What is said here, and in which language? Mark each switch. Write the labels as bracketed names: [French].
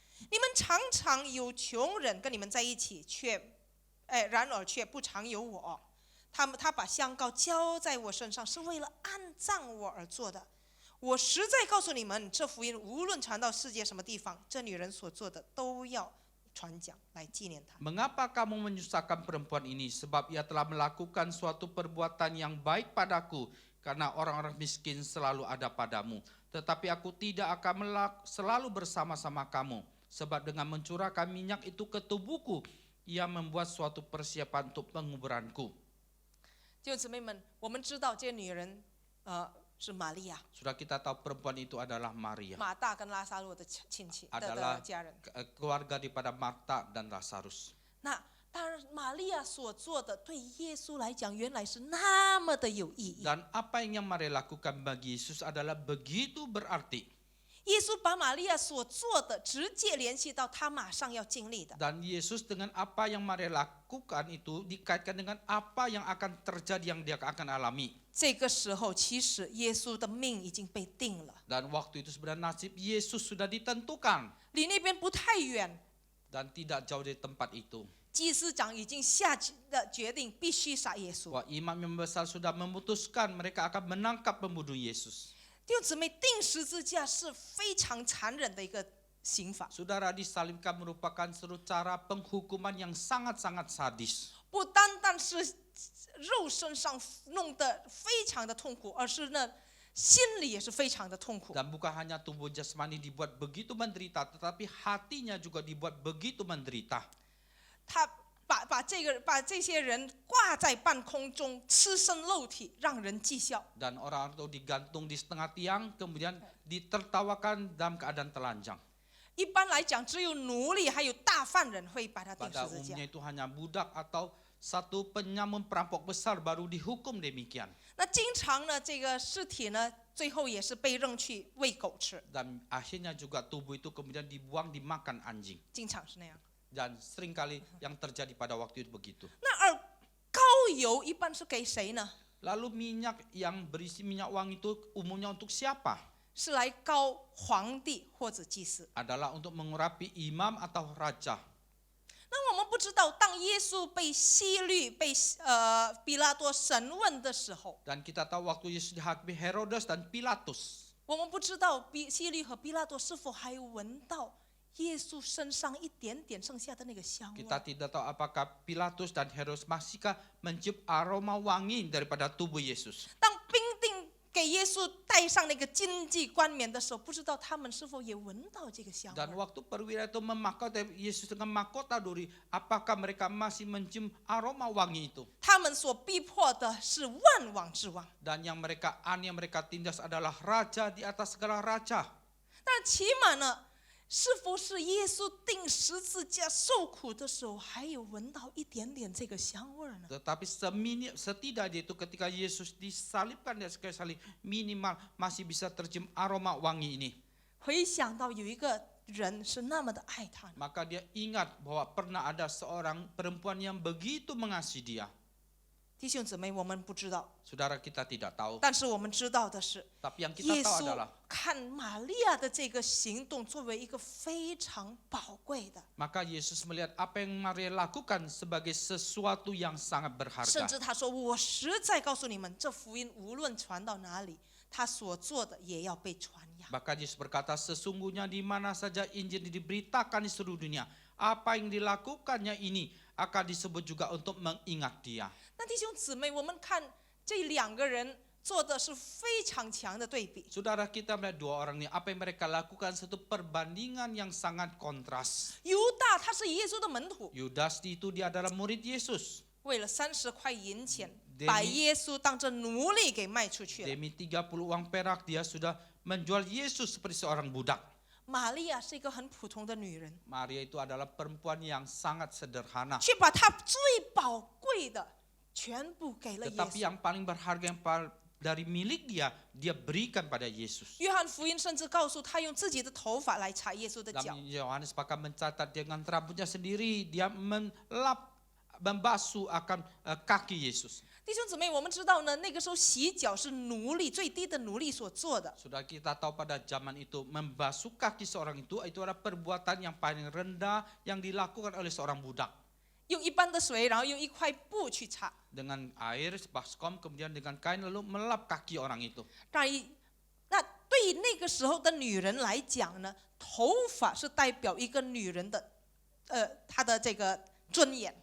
[Chinese] 你们常常有穷人跟你们在一起，然而却不常有我。他把香膏浇在我身上，是为了安葬我而做的。我实在告诉你们，这福音无论传到世界什么地方，这女人所做的都要传讲，来纪念她。 [Indonesian] mengapa kamu menyusahkan perempuan ini? Sebab ia telah melakukan suatu perbuatan yang baik padaku. Karena orang-orang miskin selalu ada padamu. Tetapi aku tidak akan selalu bersama-sama kamu. Sebab dengan mencurahkan minyak itu ke tubuhku, ia membuat suatu persiapan untuk penguburanku. [Chinese] 弟兄姊妹们，我们知道这女人，是玛利亚， [Indonesian] Sudah kita tahu perempuan itu adalah Maria. [Chinese] 马大跟拉撒路的亲戚的 [Indonesian] Adalah [Chinese] 家人。 [Indonesian] keluarga daripada Marta dan Lazarus. [Chinese] 那当然，玛利亚所做的对耶稣来讲，原来是那么的有意义。 [Indonesian] Dan apa yang Maria lakukan bagi Yesus adalah begitu berarti. [Chinese] 耶稣把玛利亚所做的直接联系到他马上要经历的。 [Indonesian] Dan Yesus dengan apa yang Maria lakukan itu dikaitkan dengan apa yang akan terjadi, yang dia akan alami. [Chinese] 这个时候，其实耶稣的命已经被定了， [Indonesian] Dan waktu itu sebenarnya nasib Yesus sudah ditentukan. [Chinese] 离那边不太远。 [Indonesian] Dan tidak jauh dari tempat itu. [Chinese] 祭司长已经下决定，必须杀耶稣。 [Indonesian] Wah, imam yang besar sudah memutuskan mereka akan menangkap pembunuh Yesus. [Chinese] 弟兄姊妹，钉十字架是非常残忍的一个刑罚， [Indonesian] Saudara, disalibkan merupakan suatu cara penghukuman yang sangat-sangat sadis. [Chinese] 不单单是肉身上弄得非常的痛苦，而是呢心里也是非常的痛苦。 [Indonesian] Dan bukan hanya tubuh jasmani dibuat begitu menderita, tetapi hatinya juga dibuat begitu menderita. [Chinese] 他把这些人挂在半空中，赤身露体，让人讥笑。 [Indonesian] Dan orang itu digantung di setengah tiang, kemudian ditertawakan dalam keadaan telanjang. [Chinese] 一般来讲，只有奴隶还有大犯人会把他钉 [Indonesian] Pada [Chinese] 十字架 [Indonesian] umumnya。 itu hanya budak atau satu penyamun perampok besar baru dihukum demikian. [Chinese] 那经常呢，这个尸体呢，最后也是被扔去喂狗吃， [Indonesian] Dan akhirnya juga tubuh itu kemudian dibuang dimakan anjing. [Chinese] 经常是那样。 [Indonesian] Dan seringkali yang terjadi pada waktu itu begitu. [Chinese] 那而膏油一般是给谁呢？ [Indonesian] Lalu minyak yang berisi minyak wangi itu umumnya untuk siapa? [Chinese] 是来膏皇帝或者祭司。 [Indonesian] Adalah untuk mengurapi imam atau raja. [Chinese] 那我们不知道，当耶稣被希律、被比拉多审问的时候， [Indonesian] Dan kita tahu waktu Yesus dihakimi Herodes dan Pilatus. [Chinese] 我们不知道希律和比拉多是否还闻到耶稣身上一点点剩下的那个香味。 [Indonesian] Kita tidak tahu apakah Pilatus dan Herodes masihkah mencium aroma wangi daripada tubuh Yesus. [Chinese] 当兵丁给耶稣戴上那个金记冠冕的时候，不知道他们是否也闻到这个香 [Indonesian] Dan [Chinese] 味。 [Indonesian] waktu perwira itu memakaikan Yesus dengan mahkota duri, apakah mereka masih mencium aroma wangi itu? [Chinese] 他们所逼迫的是万王之王， [Indonesian] Dan yang mereka mereka tindas adalah raja di atas segala raja. [Chinese] 但起码呢，是否是耶稣钉十字架受苦的时候，还有闻到一点点这个香味呢？ [Indonesian] Tetapi setidaknya itu ketika Yesus disalibkan di atas kayu salib, minimal masih bisa tercium aroma wangi ini. [Chinese] 回想到有一个人是那么的爱他， [Indonesian] Maka dia ingat bahwa pernah ada seorang perempuan yang begitu mengasihi dia. [Chinese] 弟兄姊妹，我们不知道， [Indonesian] Saudara, kita tidak tahu. [Chinese] 但是我们知道的是， [Indonesian] Tapi yang kita [Chinese] 耶 [Indonesian] tahu [Chinese] 稣 [Indonesian] adalah [Chinese] 看玛利亚的这个行动作为一个非常宝贵的， [Indonesian] maka Yesus melihat apa yang Maria lakukan sebagai sesuatu yang sangat [Chinese] 甚 [Indonesian] berharga. [Chinese] 至他说：“我实在告诉你们，这福音无论传到哪里，他所做的也要被传扬。” [Indonesian] Bahkan Yesus berkata, sesungguhnya di mana saja Injil diberitakan di seluruh dunia, apa yang dilakukannya ini akan disebut juga untuk mengingat dia. [Chinese] 那弟兄姊妹，我们看这两个人做的是非常强的对比。 [Indonesian] Saudara, kita melihat dua orang ini, apa yang mereka lakukan satu perbandingan yang sangat kontras. [Chinese] 犹大他是耶稣的门徒， [Indonesian] Yudas itu dia adalah murid Yesus. [Chinese] 为了30块银钱， [Indonesian] Demi- [Chinese] 把耶稣当成奴隶给卖出去了。 [Indonesian] Demi 30 uang perak dia sudah menjual Yesus seperti seorang budak. [Chinese] 玛利亚是一个很普通的女人， [Indonesian] Maria itu adalah perempuan yang sangat sederhana. [Chinese] 却把她最宝贵的全部给了耶 [Indonesian] Tetapi [Chinese] 稣。 [Indonesian] yang paling berharga yang dari milik dia, dia berikan pada Yesus. [Chinese] 约翰福音甚至告诉他用自己的头发来擦耶稣的脚。 [Indonesian] Dalam Yohanes bahkan mencatat dengan rambutnya sendiri, dia membasuh akan kaki Yesus. [Chinese] 弟兄姊妹，我们知道呢，那个时候洗脚是奴隶最低的奴隶所做的， [Indonesian] Sudah kita tahu pada zaman itu membasuh kaki seorang itu adalah perbuatan yang paling rendah yang dilakukan oleh seorang budak. [Chinese] 用一般的水，然后用一块布去擦。 [Indonesian] Dengan air, baskom, kemudian dengan kain lalu melap kaki orang itu. [Chinese] 那对于那个时候的女人来讲呢，头发是代表一个女人的，她的这个尊严。